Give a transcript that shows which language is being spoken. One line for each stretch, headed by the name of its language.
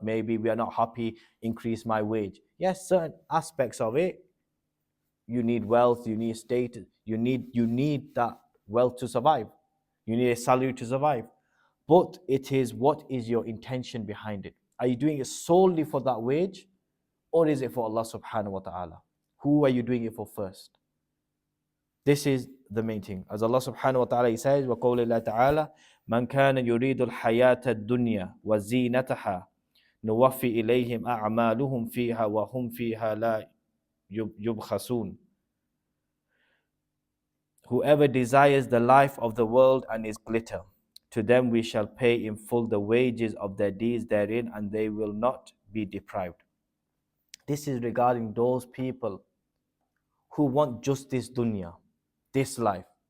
English: Maybe we are not happy, increase my wage. Yes, certain aspects of it, you need wealth, you need status, you need that wealth to survive. You need a salary to survive. But it is what is your intention behind it? Are you doing it solely for that wage? Or is it for Allah subhanahu wa ta'ala? Who are you doing it for first? This is the main thing. As Allah subhanahu wa ta'ala says,
Arabic: وَقَوْلِ اللَّهِ تَعَالَى مَنْ كَانَ يُرِيدُ الْحَيَاةَ الدُّنْيَا وَزِينَتَهَا نُوَفِّي إِلَيْهِمْ أَعْمَالُهُمْ فِيهَا وَهُمْ فِيهَا لَا يُبْخَسُونَ.
English: Whoever desires the life of the world and its glitter, to them we shall pay in full the wages of their deeds therein, and they will not be deprived. This is regarding those people who want just this dunya, this life.